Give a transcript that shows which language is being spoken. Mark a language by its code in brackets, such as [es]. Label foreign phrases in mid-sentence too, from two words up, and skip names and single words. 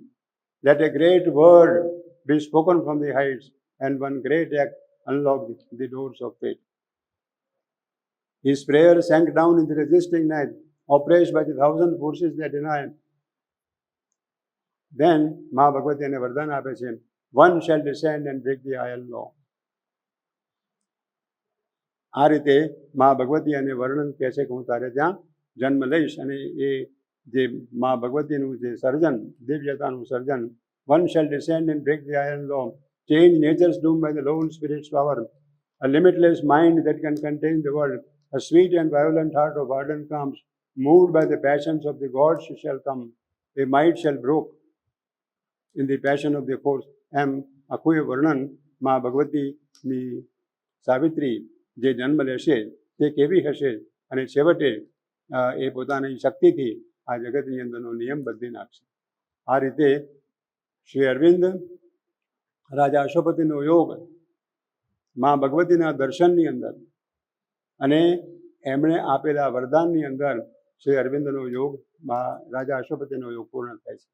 [en] Let a great word be spoken from the heights, and one great act unlock the doors of fate. His prayer sank down in the resisting night, oppressed by the thousand forces that deny. Then [gu] મા ભગવતી એને વરદાન આપે છે, [en] one shall descend and break the iron law. [gu] આ રીતે મા ભગવતી અને વર્ણન કહે છે કે હું તારે ત્યાં જન્મ લઈશ અને એ જે મા ભગવતીનું જે સર્જન, દિવ્યતાનું સર્જન, [en] one shall descend and break the iron law, change nature's doom by the lone spirit's power, a limitless mind that can contain the world, a sweet and violent heart of ardent calms, moved by the passions of the gods shall come, a might shall broke in the passion of the force. [gu] એમ આખું એ વર્ણન મા ભગવતીની સાવિત્રી જે જન્મ લેશે તે કેવી હશે અને છેવટે એ પોતાની શક્તિથી આ જગતની અંદરનો નિયમ બદલી નાખશે. આ રીતે શ્રી અરવિંદ રાજા અશ્વપતિનો યોગ મા ભગવતીના દર્શનની અંદર અને એમણે આપેલા વરદાનની અંદર શ્રી અરવિંદનો યોગ રાજા અશ્વપતિનો યોગ પૂર્ણ થાય છે.